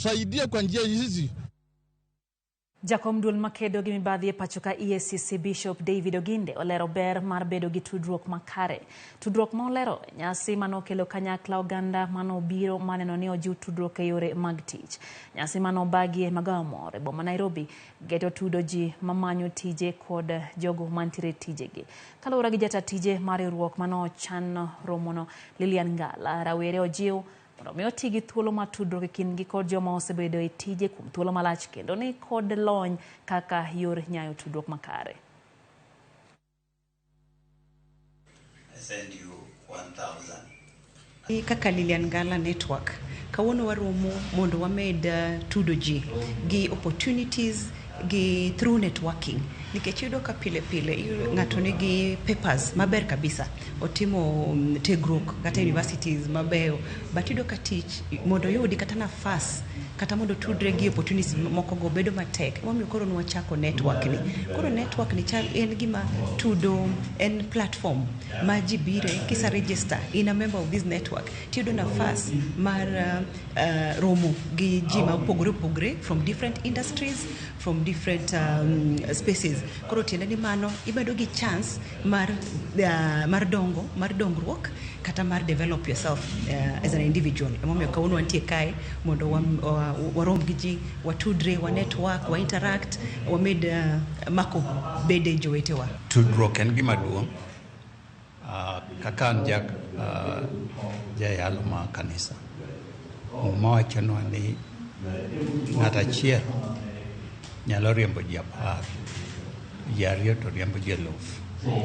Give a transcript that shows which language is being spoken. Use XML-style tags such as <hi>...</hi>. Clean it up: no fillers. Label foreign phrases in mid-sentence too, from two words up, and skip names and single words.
<sw>tusaidie kwa njia hizi.</sw> <luo>Jakom duol makedo gi mibadhi e pachoka EACC Bishop David Oginde olero ber mar bedo gi tudruok makare. Tudruok molero nyasi manokelo kanyakla oganda manobiro maneno ni ojiw tudruok e yore mag tich. Nyasi manobagi e Migago e boma Nairobi geto tudo ji mamanyo tije kod jogo mantiere tijegi. Kaluwore gi jata tije mar Riwruok manochan romono Lillian Ngala, rawere ojiw mondo mi oti gi thuolo mar tudruok e kindgi kod joma osebedo e tije kuom thuolo malach kendo ni kod lony kaka yor nyayo tudruok makare.</luo> <en>I send you 1,000.</en> <luo>Kaka Lillian Ngala Network, kawuono waromo mondo wamed tudo ji gi opportunities gi</luo> <en>through networking.</en> <luo>Nikech yudo ka pile ng'ato nigi papers maber kabisa, otimo tudruok kata universities mabeyo, but yudo ka tich mondo yudi kata nafas kata mondo tudre gi opportunities moko go bedo matek. Wamiyo koro nwachako network ni. Koro network ni chal en gima tudo, en platform ma ji bire kisa</luo> <en>register in a member of this network.</en> <luo>Tiyudo nafas mar romo gi ji ma opogore</luo> <en>from different industries, from different spaces.</en> <luo>Koro tiende ni mano ibedo gi chance mar dongruok kata mar</luo> <en>develop yourself as an individual.</en> <luo>Emomiyo kawuono wantie kae mondo warom gi ji, watudre, wa network, wa interact, wamed mako bede jowetewa. Tudruok en gima duong'. Kaka jayalo ma kanisa. Mawachonwa ni ng'ato achiel nyalo riembo ji 10, ji 2 to riembo ji 1000.</luo>